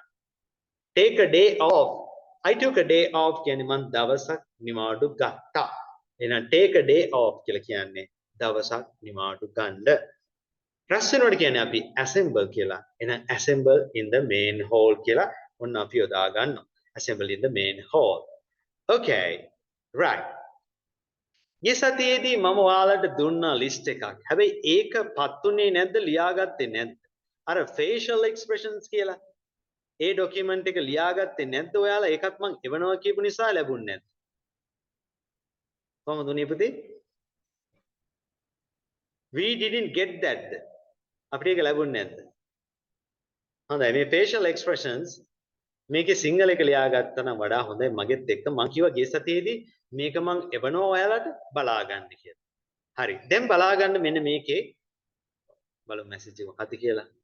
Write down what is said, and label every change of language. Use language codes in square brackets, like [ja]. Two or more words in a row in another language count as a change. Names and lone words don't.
[en] Take a day off. I took a day off [si] කියන්නේ මම දවසක් නිවාඩු ගත්තා. එහෙනම් [en] take a day off [si] කියලා කියන්නේ දවසක් නිවාඩු ගන්න. රැස් වෙනවට කියන්නේ අපි assemble කියලා. එහෙනම් [en] assemble in the main hall [si] කියලා ඔන්න අපි යොදා ගන්නවා. [en] assemble in the main hall. Okay. Right. [si] මේ සතියේදී මම ඔයාලට දුන්නා list එකක්. හැබැයි ඒක පත්ුනේ නැද්ද ලියාගත්තේ නැද්ද? අර [en] facial expressions [si] කියලා. ඒ document එක ලියාගත්තේ නැද්ද ඔයාලා? ඒකත් මම එවනවා කියපු නිසා ලැබුණේ නැද්ද? කොහොමද උනේ පුතේ? [en] We didn't get that. [si] අපිට ඒක ලැබුණේ නැද්ද? හොඳයි මේ [en] facial expressions [si] මේකේ සිංහල එක ලියාගත්තා නම් වඩා හොඳයි මගෙත් එක්ක මම කිව්වා ගිය සතියේදී මේක මම එවනවා ඔයාලට බලා ගන්න කියලා. හරි. දැන් බලා ගන්න මෙන්න මේකේ බලමු මැසේජ් එක මොකක්ද කියලා.